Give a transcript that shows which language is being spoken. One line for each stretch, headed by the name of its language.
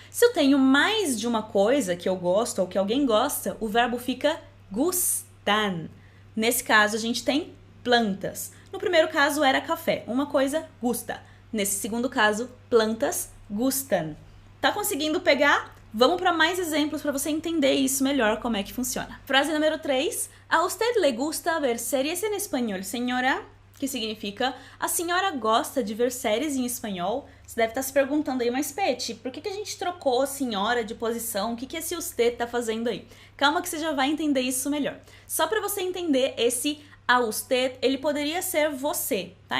Portuguese: Se eu tenho mais de uma coisa que eu gosto ou que alguém gosta, o verbo fica gustan. Nesse caso, a gente tem plantas. No primeiro caso era café, uma coisa gusta. Nesse segundo caso, plantas gustan. Tá conseguindo pegar? Vamos para mais exemplos para você entender isso melhor, como é que funciona. Frase número 3.
Spanish: A usted le gusta ver series en español, señora?
Portuguese: Que significa, a senhora gosta de ver séries em espanhol? Você deve estar se perguntando aí, mas Peti, por que a gente trocou a senhora de posição? O que esse usted tá fazendo aí? Calma que você já vai entender isso melhor. Só para você entender, esse a usted, ele poderia ser você, tá?